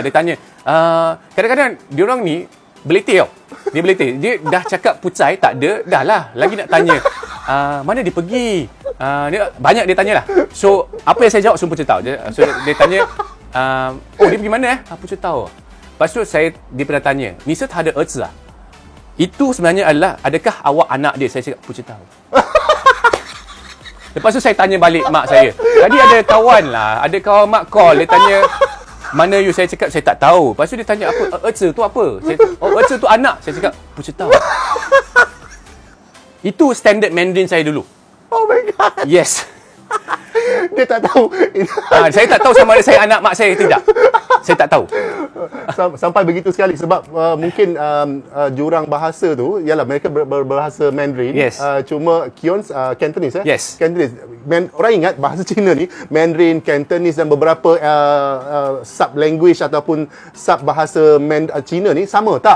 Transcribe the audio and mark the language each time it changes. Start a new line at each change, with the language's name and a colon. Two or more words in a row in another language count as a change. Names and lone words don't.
Malay: Dia tanya, kadang-kadang diorang ni beletih tau. Dia beletih. Dia dah cakap pucai, tak ada. Dah lah. Lagi nak tanya, mana dia pergi? Dia banyak dia tanya lah. So, apa yang saya jawab semua Pucetau. So, dia tanya, dia pergi mana Pucetau. Lepas tu dia pernah tanya,
Chinese: "你是他的儿子啊?"
Malay: Itu sebenarnya adalah, adakah awak anak dia? Saya cakap, Pucetau. Lepas tu saya tanya balik mak saya. Tadi ada kawan mak call, dia tanya, "Mana you?" Saya cakap, saya tak tahu. Lepas tu dia tanya, "Apa? Erzi tu apa?" Saya cakap, "Erzi tu anak." Saya cakap, Pucetau. Itu standard Mandarin saya dulu.
English: Oh my god. Yes.
Malay: Dia tak tahu. Saya tak tahu sama ada saya anak mak saya tidak. Saya tak tahu. Sampai begitu sekali sebab mungkin jurang bahasa tu ialah mereka berbahasa Mandarin.
English: Yes.
Malay: Cuma Kion's Cantonese
English: Yes.
Malay: Cantonese. Orang ingat bahasa Cina ni Mandarin, Cantonese dan beberapa
English: sub language
Malay: ataupun sub bahasa Cina ni sama tak?